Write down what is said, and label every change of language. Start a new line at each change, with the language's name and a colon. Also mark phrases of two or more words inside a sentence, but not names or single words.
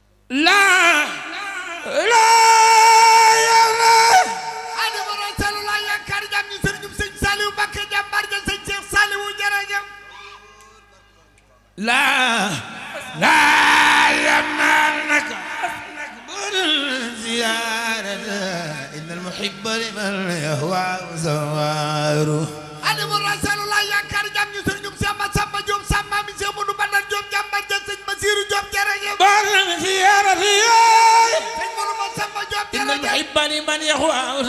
Arabic: لا، لا يمنعنك
Wolof: Xaadimu Rasuul la yaakaar jàmm ni sëriñ Sëñ Saliou Mbacké, jàmbaar ja Sëñ Cheikh Saliou, jërëjëf.
Arabic: لا، لا يمنعنك من زيارة إن المحب لمن يهوى زوار.
Wolof: Xaadimu Rasuul la yaakaar jàmm ni sëriñ Cheikh Massamba Diop, Samba mi Cheikh Modou Bandar Diop, jàmbaar ja Sëñ Bassirou Diop, jërëjëf.
Arabic: من زيارة Sëñ Modou Massamba Diop, إن jërëjëf. المحب لمن يهوى